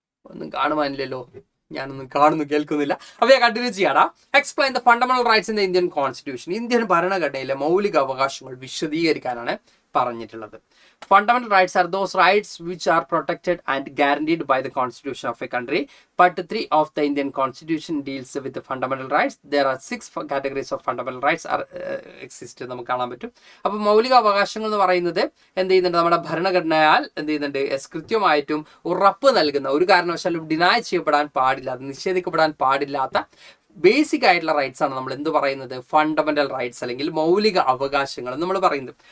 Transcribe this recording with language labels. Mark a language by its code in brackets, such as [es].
[ml] ഒന്നും കാണുവാനില്ലല്ലോ, ഞാനൊന്നും കാണുന്നു കേൾക്കുന്നില്ല. അപ്പോൾ ഞാൻ continue ചെയ്യാടാ. [en] Explain the fundamental rights in the Indian constitution. [ml] Indian ഭരണഘടനയിലെ മൗലിക അവകാശങ്ങൾ വിശദീകരിക്കാനാണ് പറഞ്ഞിട്ടുള്ളത്. [en] Fundamental rights are those rights which are protected and guaranteed by the constitution of a country. Part 3 of the Indian constitution deals with the fundamental rights. There are 6 categories of fundamental rights are exist. [ml] നമുക്ക് കാണാൻ പറ്റും. അപ്പോൾ മൗലിക അവകാശങ്ങൾ എന്ന് പറയുന്നത് എന്ത് ചെയ്യുന്നുണ്ട്, നമ്മുടെ ഭരണഘടനയാൽ എന്ത് ചെയ്യുന്നുണ്ട്, കൃത്യമായിട്ടും ഉറപ്പ് നൽകുന്ന, ഒരു കാരണവശാലും ഡിനൈ ചെയ്യപ്പെടാൻ പാടില്ലാത്ത, നിഷേധിക്കപ്പെടാൻ പാടില്ലാത്ത ബേസിക് ആയിട്ടുള്ള റൈറ്റ്സ് ആണ് നമ്മൾ എന്ത് പറയുന്നത്, ഫണ്ടമെന്റൽ റൈറ്റ്സ് അല്ലെങ്കിൽ മൗലിക അവകാശങ്ങൾ നമ്മൾ പറയുന്നത്.